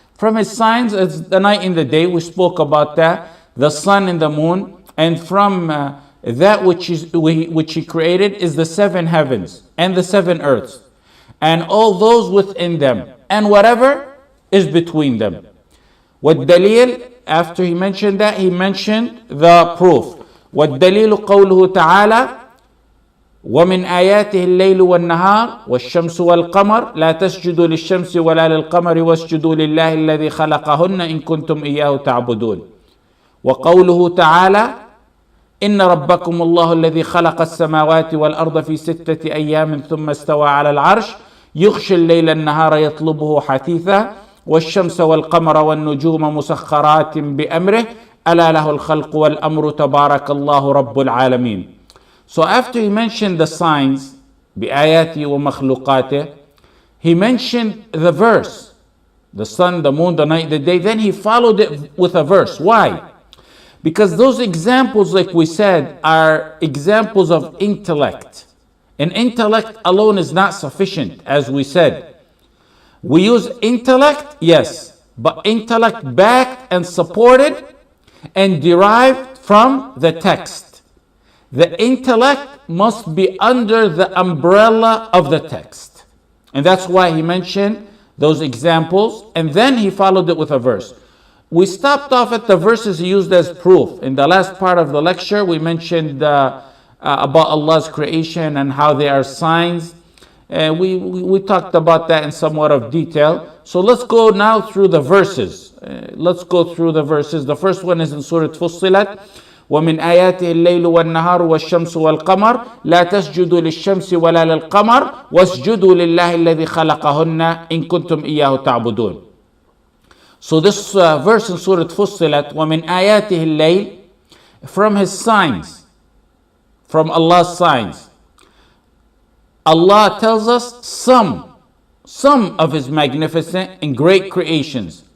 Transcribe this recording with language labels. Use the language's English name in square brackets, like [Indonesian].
[English] From his signs, it's the night and the day, we spoke about that, the sun and the moon, and from that which he created is the seven heavens and the seven earths, and all those within them, and whatever is between them. وَالدَّلِيلُ, after he mentioned that, he mentioned the proof. [Arabic] وَالدَّلِيلُ قَوْلُهُ تَعَالَى ومن آياته الليل والنهار والشمس والقمر لا تسجدوا للشمس ولا للقمر واسجدوا لله الذي خلقهن إن كنتم إياه تعبدون. وقوله تعالى إن ربكم الله الذي خلق السماوات والأرض في 6 أيام ثم استوى على العرش يغشي الليل النهار يطلبه حثيثا والشمس والقمر والنجوم مسخرات بأمره ألا له الخلق والأمر تبارك الله رب العالمين. [English] So after he mentioned the signs, [Arabic] بِآيَاتِهِ وَمَخْلُقَاتِهِ, [English] he mentioned the verse, the sun, the moon, the night, the day. Then he followed it with a verse. Why? Because those examples, like we said, are examples of intellect. And intellect alone is not sufficient, as we said. We use intellect, yes, but intellect backed and supported and derived from the text. The intellect must be under the umbrella of the text. And that's why he mentioned those examples, and then he followed it with a verse. We stopped off at the verses he used as proof. In the last part of the lecture, we mentioned about Allah's creation and how they are signs. We talked about that in somewhat of detail. So let's go now through the verses. The first one is in Surat Fussilat. [Arabic] ومن آياته الليل والنهار والشمس والقمر لا تسجدوا للشمس ولا للقمر واسجدوا لله الذي خلقهن إن كنتم إياه تعبدون. [English] So this verse in Surat Fussilat, [Arabic] ومن آياته الليل, [English] from his signs, from Allah's signs. Allah tells us some of his magnificent and great creations.